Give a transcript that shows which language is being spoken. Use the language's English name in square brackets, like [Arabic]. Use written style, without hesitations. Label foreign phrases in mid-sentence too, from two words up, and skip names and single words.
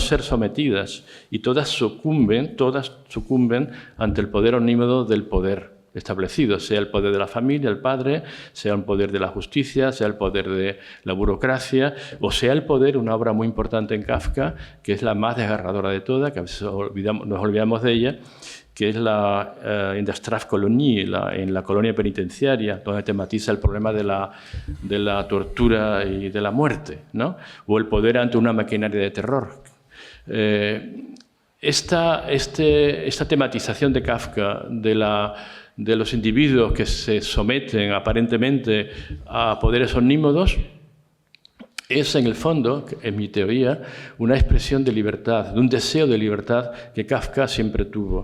[Spanish] ser sometidas, y todas sucumben ante el poder omnímodo del poder establecido, sea el poder de la familia, el padre, sea el poder de la justicia, sea el poder de la burocracia, o sea el poder, una obra muy importante en Kafka, que es la más desgarradora de todas, que a veces nos olvidamos de ella, que es la in der Strafkolonie, en la colonia penitenciaria, donde tematiza el problema de la tortura y de la muerte, ¿no? O el poder ante una maquinaria de terror. Esta tematización de Kafka de los individuos que se someten aparentemente a poderes omnímodos es, en el fondo, en mi teoría, una expresión de libertad, de un deseo de libertad que Kafka siempre tuvo.